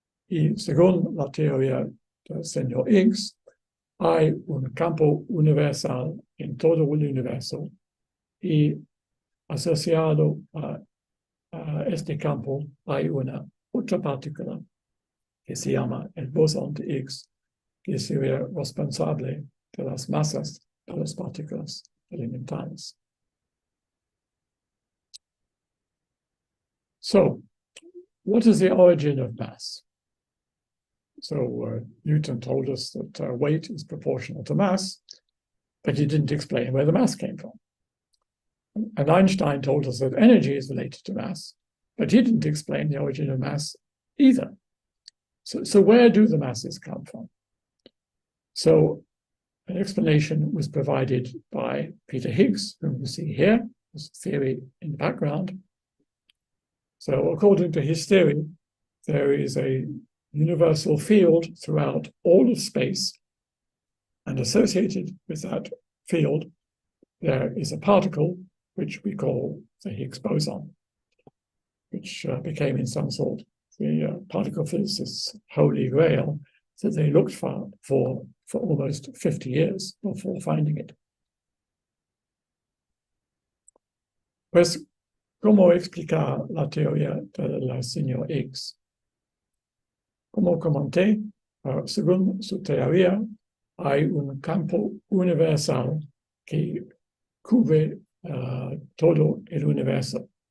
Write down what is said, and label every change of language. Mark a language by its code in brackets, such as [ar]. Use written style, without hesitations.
[es] Y según la teoría del señor Higgs, hay un campo universal en todo el universo y asociado a este campo hay una otra partícula que se llama el bosón de Higgs, que sería responsable de las masas de las partículas elementales. [en] So, what is the origin of mass? So Newton told us that weight is proportional to mass, but he didn't explain where the mass came from. And Einstein told us that energy is related to mass, but he didn't explain the origin of mass either. So where do the masses come from? So an explanation was provided by Peter Higgs, whom you see here. There's a theory in the background. So according to his theory, there is a universal field throughout all of space, and associated with that field, there is a particle which we call the Higgs boson, which became in some sort the particle physicists' holy grail that they looked for almost 50 years before finding it. [es] Pues, ¿cómo explicar la teoría del señor Higgs? Como comenté, según su teoría, hay un campo universal que cubre todo el universo.